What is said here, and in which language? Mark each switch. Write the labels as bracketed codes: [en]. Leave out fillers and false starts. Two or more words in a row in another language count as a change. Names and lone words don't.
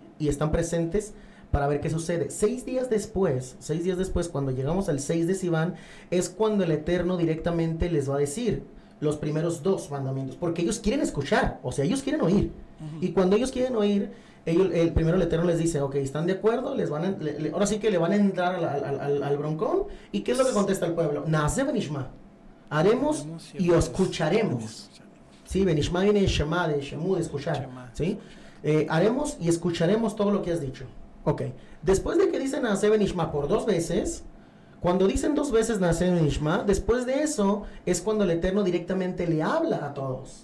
[es] Llegan ahí y están presentes para ver qué sucede. 6 días después, cuando llegamos al 6 de Sivan, es cuando el Eterno directamente les va a decir los primeros 2 mandamientos, porque ellos quieren escuchar, o sea, ellos quieren oír. Y cuando ellos quieren oír, primero el Eterno les dice, ok, ¿están de acuerdo? Ahora sí que le van a entrar al broncón. ¿Y qué es lo que contesta el pueblo? [he] נעשה ונשמע. [es] Haremos y escucharemos. Sí, v'nishma viene de shema, de shemu, de escuchar. ¿Sí? Haremos y escucharemos todo lo que has dicho. Ok. Después de que dicen [he] נעשה ונשמע [es] por 2 veces, cuando dicen 2 veces [he] נעשה ונשמע, [es] después de eso es cuando el Eterno directamente le habla a todos.